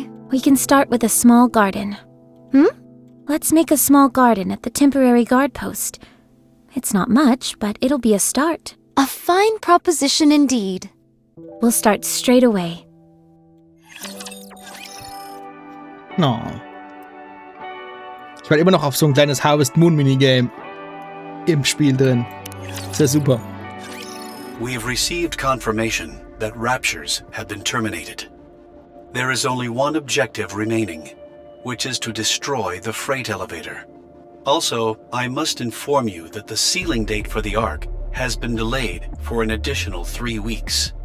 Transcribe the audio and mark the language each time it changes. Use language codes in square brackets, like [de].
[en] We can start with a small garden. Let's make a small garden at the temporary guard post. It's not much, but it'll be a start. A fine proposition indeed. We'll start straight away. No. [de] Ich war immer noch auf so ein kleines Harvest Moon Minigame im Spiel drin. Sehr super. [en] We've received confirmation that raptures have been terminated. There is only one objective remaining, which is to destroy the freight elevator. Also, I must inform you that the sealing date for the Ark has been delayed for an additional 3 weeks.